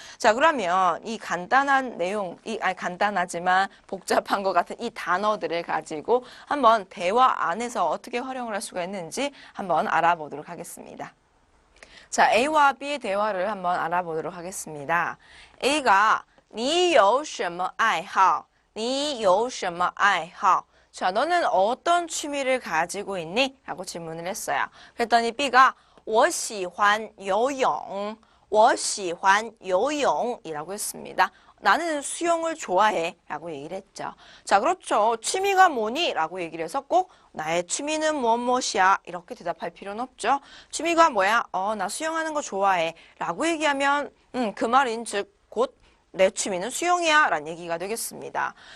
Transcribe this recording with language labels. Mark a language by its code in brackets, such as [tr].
[ko] 자, 그러면 이 간단한 내용, 간단하지만 복잡한 것 같은 이 단어들을 가지고 한번 대화 안에서 어떻게 활용을 할 수가 있는지 한번 알아보도록 하겠습니다. 자, A와 B의 대화를 한번 알아보도록 하겠습니다. A가 [zh] 你有什么爱好? 你有什么爱好? [ko] 자, 너는 어떤 취미를 가지고 있니? 라고 질문을 했어요. 그랬더니 B가 [zh] 我喜欢游泳,我喜欢游泳 [ko] 이라고 했습니다. 나는 수영을 좋아해 라고 얘기를 했죠. 자, 그렇죠. 취미가 뭐니? 라고 얘기를 해서 꼭 나의 취미는 무엇이야 이렇게 대답할 필요는 없죠. 취미가 뭐야? 나 수영하는 거 좋아해 라고 얘기하면 그 말인 즉 곧 내 취미는 수영이야 라는 얘기가 되겠습니다.